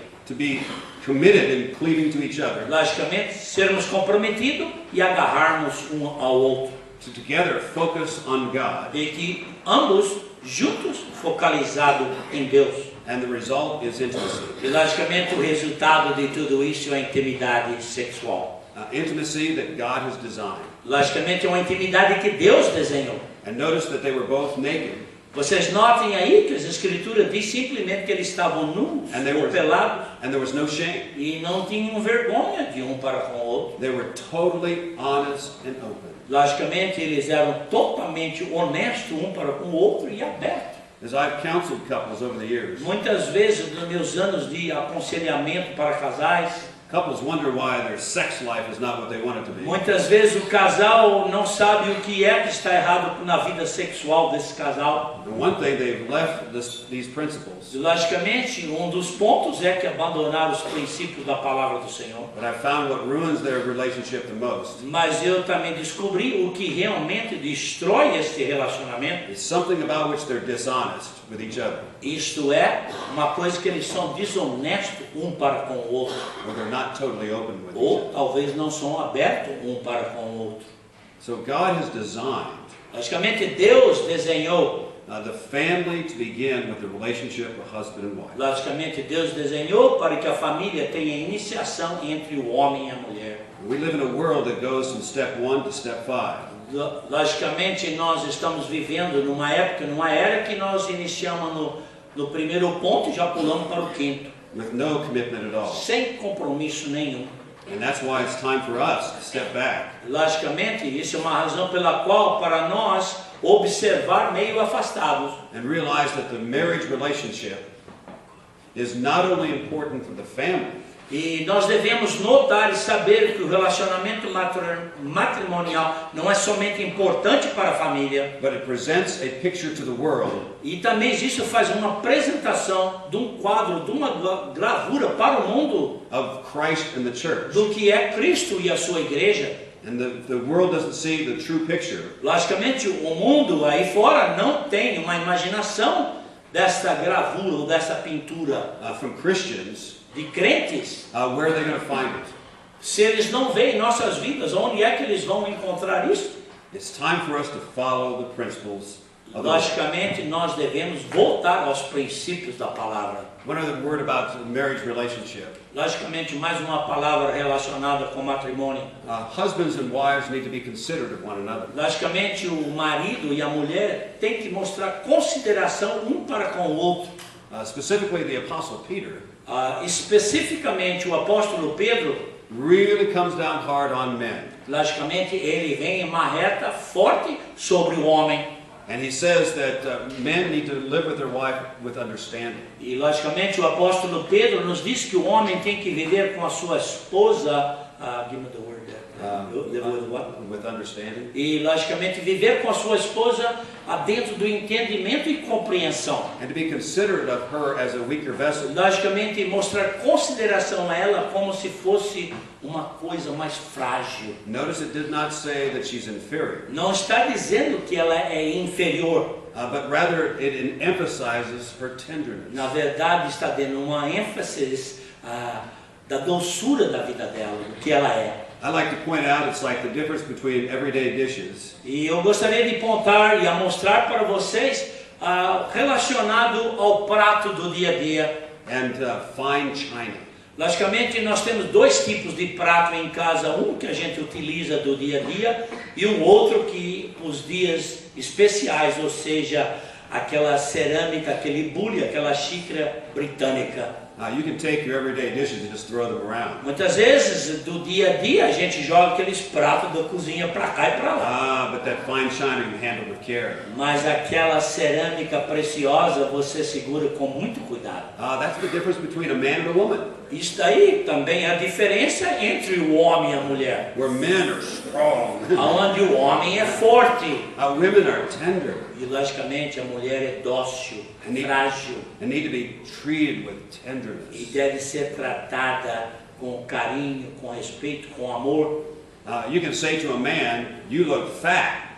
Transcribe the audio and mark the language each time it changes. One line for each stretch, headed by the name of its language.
English: to be committed in cleaving to each other,
Portuguese: Logicamente, sermos comprometidos e agarrarmos um ao outro.
English: to together focus on God,
Portuguese: E que ambos juntos focalizados em Deus.
English: and the result is intimacy.
Portuguese: E logicamente o resultado de tudo isso é a intimidade sexual.
English: Intimacy that God has designed.
Portuguese: Logicamente é uma intimidade que Deus desenhou.
English: And notice that they were both naked,
Portuguese: Vocês notem aí que as escrituras diz simplesmente que eles estavam nus
English: And they
Portuguese: ou
English: were-
Portuguese: pelados
English: and there was no shame.
Portuguese: e não tinham vergonha de um para com o outro.
English: They were totally honest and open.
Portuguese: Logicamente eles eram totalmente honestos um para com o outro e abertos.
English: As I've counseled couples over the years,
Portuguese: Muitas vezes nos meus anos de aconselhamento para casais,
English: couples wonder why their sex life is not what they want it to be.
Portuguese: muitas vezes o casal não sabe o que é que está errado na vida sexual desse casal.
English: And one thing they've left these principles,
Portuguese: Logicamente, um dos pontos é que abandonaram os princípios da palavra do Senhor.
English: but I found what ruins their relationship the most
Portuguese: Mas eu também descobri o que realmente destrói este relacionamento.
English: is something about which they're dishonest with each other,
Portuguese: Isto é, uma coisa que eles são desonestos um para com o outro.
English: or they're not totally open with each
Portuguese: Ou
English: other.
Portuguese: talvez não são abertos um para com o outro.
English: So God has designed
Portuguese: Logicamente, Deus desenhou.
English: the family to begin with the relationship of husband and wife.
Portuguese: Logicamente, Deus desenhou para que a família tenha iniciação entre o homem e a mulher.
English: We live in a world that goes from step 1 to step 5.
Portuguese: Logicamente, nós estamos vivendo numa época, numa era que nós iniciamos no primeiro ponto e já pulamos para o quinto,
English: With no commitment at all.
Portuguese: sem compromisso nenhum.
English: And that's why it's time for us to step back
Portuguese: Logicamente, isso é uma razão pela qual, para nós, observar meio afastados.
English: and realize that the marriage relationship is not only important for the family,
Portuguese: E nós devemos notar e saber que o relacionamento matrimonial não é somente importante para a família,
English: but it presents a picture to the world
Portuguese: e também isso faz uma apresentação de um quadro, de uma gravura para o mundo
English: of Christ and the church.
Portuguese: do que é Cristo e a sua igreja.
English: And the world doesn't see the true picture
Portuguese: Logicamente, o mundo aí fora não tem uma imaginação desta gravura ou dessa pintura
English: from Christians.
Portuguese: de crentes.
English: Where are they going to find it?
Portuguese: Se eles não veem nossas vidas, onde é que eles vão encontrar isso?
English: It's time for us to follow the principles of the
Portuguese: Logicamente, nós devemos voltar aos princípios da palavra.
English: One other word about the marriage relationship.
Portuguese: Logicamente, mais uma palavra relacionada com matrimônio.
English: Husbands and wives need to be considerate of one another.
Portuguese: Logicamente, o marido e a mulher têm que mostrar consideração um para com o outro.
English: Specifically, the Apostle Peter
Portuguese: Especificamente, o apóstolo Pedro,
English: really comes down hard on men.
Portuguese: logicamente, ele vem em uma reta forte sobre o homem.
English: And he says that men need to live with their wife with understanding.
Portuguese: E, logicamente, o apóstolo Pedro nos diz que o homem tem que viver com a sua esposa,
English: give me the word there. The word what? With understanding.
Portuguese: E, logicamente, viver com a sua esposa dentro do entendimento e compreensão.
English: And to be considerate of her as a weaker vessel.
Portuguese: Logicamente, mostrar consideração a ela como se fosse uma coisa mais frágil.
English: Notice it did not say that she's inferior,
Portuguese: Não está dizendo que ela é inferior.
English: but rather it emphasizes her tenderness.
Portuguese: Na verdade, está dando uma ênfase da doçura da vida dela, do que ela é.
English: I like to point out it's like the difference between everyday dishes
Portuguese: E eu gostaria de apontar e a mostrar para vocês relacionado ao prato do dia a dia.
English: and fine china.
Portuguese: Logicamente, nós temos dois tipos de prato em casa, um que a gente utiliza do dia a dia e um outro que os dias especiais, ou seja, aquela cerâmica, aquele bule, aquela xícara britânica.
English: You can take your everyday dishes and just throw them around.
Portuguese: Muitas vezes, do dia a dia, a gente joga aqueles pratos da cozinha para cá e para lá.
English: But that fine china you handle with care.
Portuguese: Mas aquela cerâmica preciosa você segura com muito cuidado.
English: That's the difference between a man and a woman.
Portuguese: Isso daí também é a diferença entre o homem e a mulher.
English: Where men are strong,
Portuguese: Onde o homem é forte
English: women are tender
Portuguese: e, logicamente, a mulher é dócil, frágil
English: and need to be treated with
Portuguese: e
English: tenderness.
Portuguese: deve ser tratada com carinho, com respeito, com amor.
English: You can say to a man, "You look fat,"